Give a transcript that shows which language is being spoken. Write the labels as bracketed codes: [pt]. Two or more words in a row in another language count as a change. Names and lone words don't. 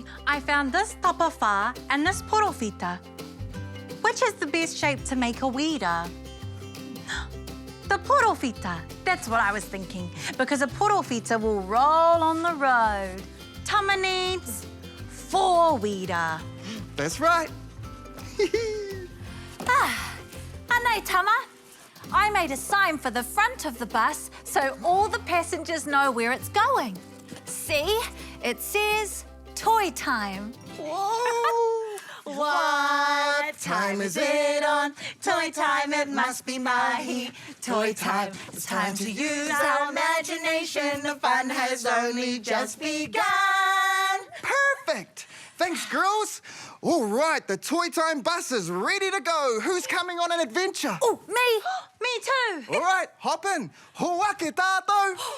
[en] I found this [mi] tapa whā [en] and this porofita. Which is the best shape to make a weira? The porofita. That's what I was thinking, because a porofita will roll on the road. Tama needs 4 weira. That's right. Anei, Tama. I made a sign for the front of the bus so all the passengers know where it's going. See? It says Toi Time. Whoa. What time is it on? Toi time, it must be mahi. Toi time, it's time to use our imagination. The fun has only just begun. Perfect. Thanks, girls. All right, the Toi Time bus is ready to go. Who's coming on an adventure? Oh, me. Me too. All right, hop in. [mi] Hoake tātou.